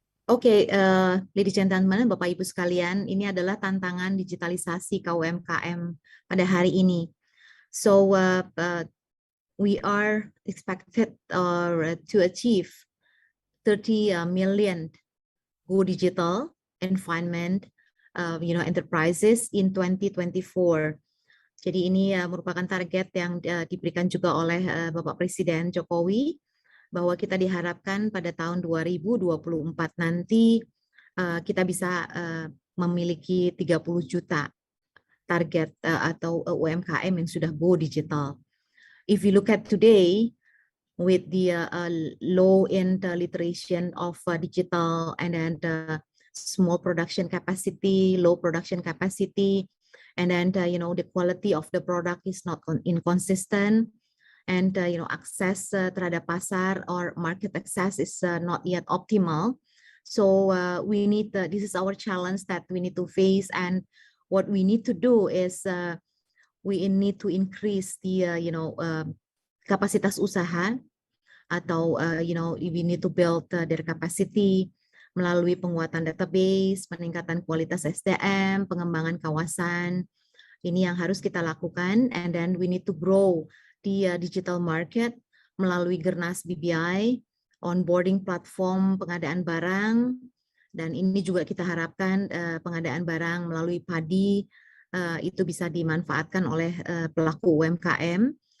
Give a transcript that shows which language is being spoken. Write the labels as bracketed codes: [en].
[id] Oke, [en] ladies and gentlemen, [id] Bapak Ibu sekalian, ini adalah tantangan digitalisasi KUMKM pada hari ini. [en] So we are expected to achieve 30 million go digital environment, enterprises in 2024. [id] Jadi ini merupakan target yang diberikan juga oleh Bapak Presiden Jokowi, bahwa kita diharapkan pada tahun 2024 nanti kita bisa memiliki 30 juta target atau UMKM yang sudah go digital. [en] If you look at today, with the low end literacy of digital and then small production capacity, low production capacity, and then the quality of the product is not inconsistent. And access [id] terhadap pasar [en] or market access is not yet optimal. So we need this is our challenge that we need to face, and what we need to do is we need to increase the [id] kapasitas usaha, atau [en] we need to build their capacity [id] melalui penguatan database, peningkatan kualitas SDM, pengembangan kawasan. Ini yang harus kita lakukan, [en] and then we need to grow [id] di digital market melalui Gernas BBI, onboarding platform pengadaan barang, dan ini juga kita harapkan pengadaan barang melalui padi itu bisa dimanfaatkan oleh pelaku UMKM.